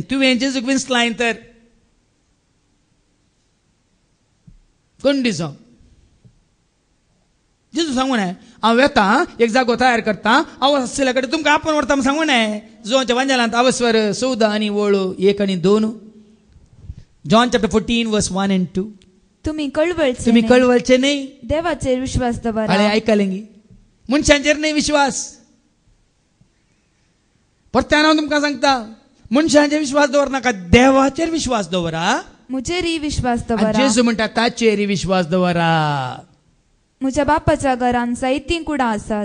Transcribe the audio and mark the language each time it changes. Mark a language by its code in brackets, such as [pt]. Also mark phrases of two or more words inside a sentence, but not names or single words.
[kok] तुवें जेजूक विंचलां तर कोण दिसो जेजू सांगू नये हांव येता एक जागो तयार करता हांव आसले कडेन तुमकां आपोवन व्हरता म्हूण सांगू नये. जोच्या वांजेलांत आवस्वर 14 आनी वळ 1 आनी 2 [en] John chapter 14 verse 1 and 2 [mr] तुम्ही कळवळचे तुम्ही नाही. कळवळचे नाही [kok] देवाचेर विश्वास दवरा. अरे ऐकलेंगी मनशांचेर नाही विश्वास. परत्यान हांव तुमकां सांगता मनशांचेर विश्वास दवरनाका देवाचेर विश्वास दवरा. मुजेरी विश्वास आनी दवरा. जेजू म्हणटा ताचेर विश्वास दवरा. म्हज्या बापाच्या घरांत जायतीं कुडां आसात.